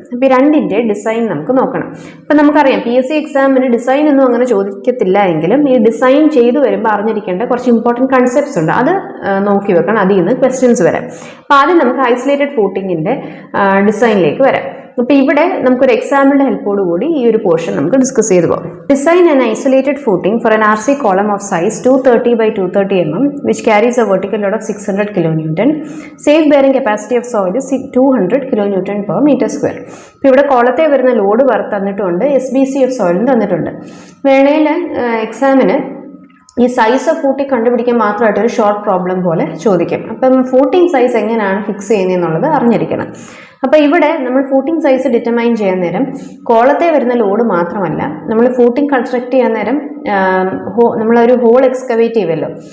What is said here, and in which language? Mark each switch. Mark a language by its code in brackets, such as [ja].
[ml] അപ്പോൾ ഈ രണ്ടിൻ്റെ ഡിസൈൻ നമുക്ക് നോക്കണം. ഇപ്പം നമുക്കറിയാം PSC എക്സാമിന് ഡിസൈൻ ഒന്നും അങ്ങനെ ചോദിക്കത്തില്ല എങ്കിലും ഈ ഡിസൈൻ ചെയ്തു വരുമ്പോൾ അറിഞ്ഞിരിക്കേണ്ട കുറച്ച് ഇമ്പോർട്ടൻറ്റ് കൺസെപ്റ്റ്സ് ഉണ്ട്. അത് നോക്കി വെക്കണം, അതിൽ നിന്ന് ക്വസ്റ്റ്യൻസ് വരാം. അപ്പോൾ ആദ്യം നമുക്ക് ഐസൊലേറ്റഡ് ഫൂട്ടിങ്ങിൻ്റെ ഡിസൈനിലേക്ക് വരാം. അപ്പോൾ ഇവിടെ നമുക്കൊരു എക്സാമ്പിളിൻ്റെ ഹെൽപ്പോട് കൂടി ഈ ഒരു പോർഷൻ നമുക്ക് ഡിസ്കസ് ചെയ്തു പോകാം. [en] Design an isolated footing for an RC column of size 230 by 230 mm which carries a vertical load of 600 kN. Safe bearing capacity of soil is 200 kN per meter square. [ml] ഇപ്പോൾ ഇവിടെ കോളത്തെ വരുന്ന load തന്നിട്ടുണ്ട്, SBC of സോയിലും തന്നിട്ടുണ്ട്. വേണേൽ എക്സാമിന് ഈ size of footing കണ്ടുപിടിക്കാൻ മാത്രമായിട്ട് ഒരു ഷോർട്ട് പ്രോബ്ലം പോലെ ചോദിക്കും. അപ്പം ഫൂട്ടിംഗ് സൈസ് എങ്ങനെയാണ് ഫിക്സ് ചെയ്യുന്നതെന്നുള്ളത് അറിഞ്ഞിരിക്കണം. അപ്പോൾ ഇവിടെ നമ്മൾ ഫൂട്ടിംഗ് സൈസ് ഡിറ്റർമൈൻ ചെയ്യാൻ നേരം കോളത്തെ വരുന്ന ലോഡ് മാത്രമല്ല, നമ്മൾ ഫൂട്ടിംഗ് കൺസ്ട്രക്ട് ചെയ്യാൻ നേരം നമ്മളൊരു ഹോൾ എക്സ്കവേറ്റ് ചെയ്യുമല്ലോ.